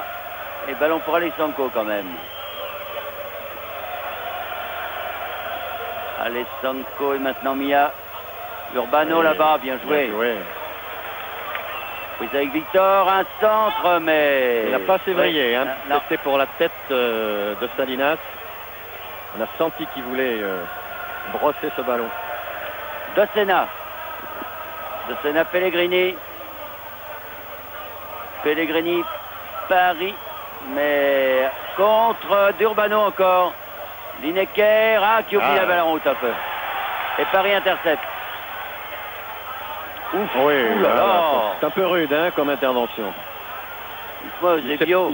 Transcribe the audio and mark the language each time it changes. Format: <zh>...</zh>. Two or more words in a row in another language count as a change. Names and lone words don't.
<fr>Et ballon pour Alessandro quand même. Alessandro et maintenant Milla. Urbano là-bas, bien joué. Bien joué. Oui, avec Victor, un centre, mais... Il n'a pas sévrillé, hein. Non. C'était pour la tête de Salinas. On a senti qu'il voulait brosser ce ballon. Dossena, Pellegrini. Pellegrini, Paris, mais contre d'Urbano encore. Lineker, qui oublie la balle en route un peu. Et Paris intercepte. Ouf, oui, c'est un peu rude hein, comme intervention. Il</fr>